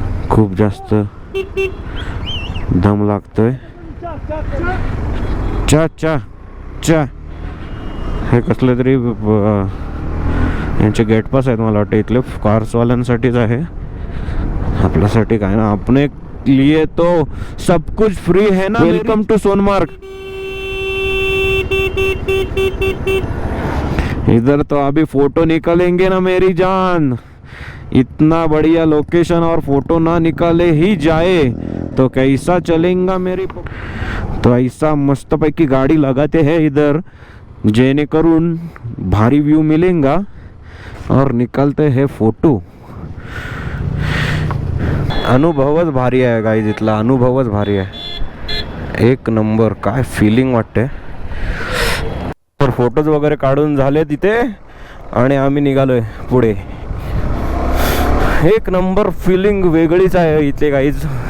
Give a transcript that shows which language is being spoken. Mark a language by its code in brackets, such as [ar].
[mr] खूप जास्त दम लागतोय. चा चा चा हे कसले तरी यांचे गेट पास आहेत मला वाटतं, इथले कार्सवाल्यांसाठीच आहे, आपल्यासाठी काय ना. [hi] अपने लिए तो सब कुछ फ्री है ना. [en] Welcome to Sonamarg. [hi] इधर तो अभी फोटो निकालेंगे ना मेरी जान. इतना बढ़िया लोकेशन और फोटो ना निकाले ही जाए तो कैसा चलेगा मेरी. तो ऐसा मस्त पैकी गाड़ी लगाते हैं इधर, जेणेकरून भारी व्यू मिलेगा और निकालते हैं फोटो. [mr] अनुभवच भारी आहे गाईज, इथला अनुभवच भारी आहे, एक नंबर. काय फिलिंग वाटते. तर फोटोज वगैरे काढून झाले तिथे आणि आम्ही निघालोय पुढे. एक नंबर फिलिंग वेगळीच आहे इथे गाईज.